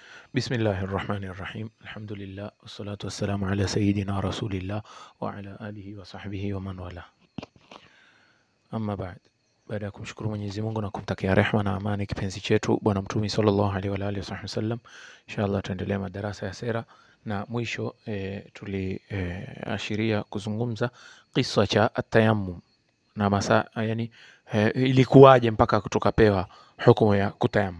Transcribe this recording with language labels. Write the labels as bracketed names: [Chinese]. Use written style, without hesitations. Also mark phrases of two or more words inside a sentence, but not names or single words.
[Arabic] بسم الله الرحمن الرحيم الحمد لله والصلاة والسلام على سيدنا رسول الله وعلى آله وصحبه ومن والاه. [Swahili] Amma baada ya kumshukuru Mwenyezi Mungu na kumtakia rehema na amani kipenzi chetu bwana Mtume [Arabic] صلى الله عليه وعلى آله وسلم, [Swahili] inshallah tuendelee madarasa ya sera, na mwisho tuliashiria kuzungumza kisa cha atayammum na ilikuwaje mpaka tukapewa hukumu ya kutayammum.